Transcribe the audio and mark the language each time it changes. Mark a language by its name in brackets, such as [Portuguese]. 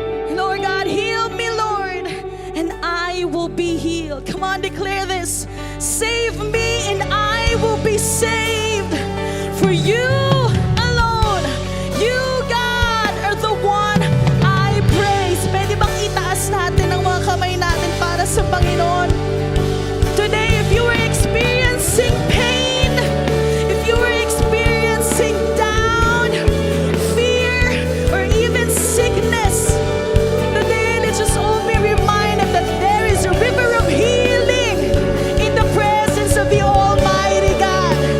[English] Lord God, heal me, Lord, and I will be healed. Come on, declare this. Save me and I will be saved. For you alone, you God are the one I praise. [Filipino] Pwede bang itaas natin ang mga kamay natin para sa Panginoon? [English] Today, if you are experiencing pain, if you are experiencing down, fear, or even sickness, today let's just all be reminded that there is a river of healing in the presence of the Almighty God.